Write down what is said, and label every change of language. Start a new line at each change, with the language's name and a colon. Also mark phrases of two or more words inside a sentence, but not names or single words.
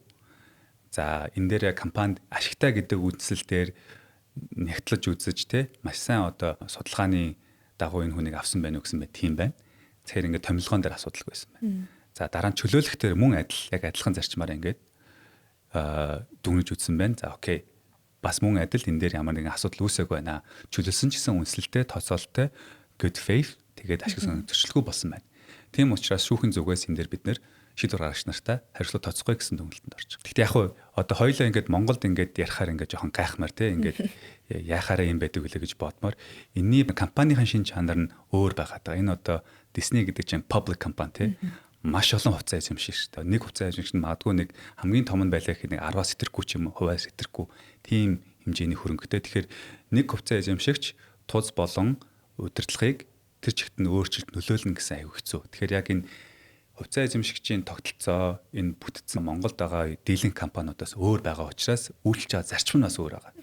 Mongolian: За энэ дээр компанид ашигтай гэдэг үндсэл дээр нягтлаж үзэж те маш сайн одоо судалгааны дагуу энэ хүнийг авсан байна уу гэсэн мэт тийм байна. Тэгэхээр ингээд томилгоон дээр асуудал байсан байна. За дараа нь чөлөөлөх дээр мөн яг адилхан зарчмаар ингээд дүгнэж үзсэн байна. За окей. Бас мөн адил энэ дээр ямар нэгэн асуудал үүсэхгүй байна. Чөлөөлсөн ч гэсэн үнсэлтэй, тооцоолтой,
English: good faith
Mongolian: тэгээд ашиг сонирхолгүй болсон байна. Тийм учраас шүүхийн зүгээс энэ дээр бид нэр шийдвэр гаргагч нартай хариуцлага тооцохгүй гэсэн дүгнэлтэнд орчих. Гэхдээ яг хуу одоо хоёулаа ингээд Монголд ингээд ярихаар ингээд жоохон гайхмаар те ингээд яхаараа юм байдаг үлээ гэж бодмоор энэний компанийн шин чанар нь өөр байгаад байгаа. Энэ одоо Disney гэдэг чинь
English: public company
Mongolian: те маш олон хувьцаа эзэмшигч та. Нэг хувьцаа эзэмшигч нь магадгүй нэг хамгийн том нь байлаа гэхэд нэг 10-аас сэтэрхүү ч юм уу, хувиас сэтэрхүү тийм хэмжээний хөрөнгөтэй. Тэгэхээр нэг хувьцаа эзэмшигч туз болон удирдлагыг тэр чигт нь өөрчилж нөлөөлнө гэсэн аюу хэцүү. Тэгэхээр яг энэ хувьцаа эзэмшигчийн тогтолцоо энэ бүтцэн Монголд байгаа дийлэнх компаниудаас өөр байгаа учраас үйлчлж байгаа зарчим нь бас өөр байгаа.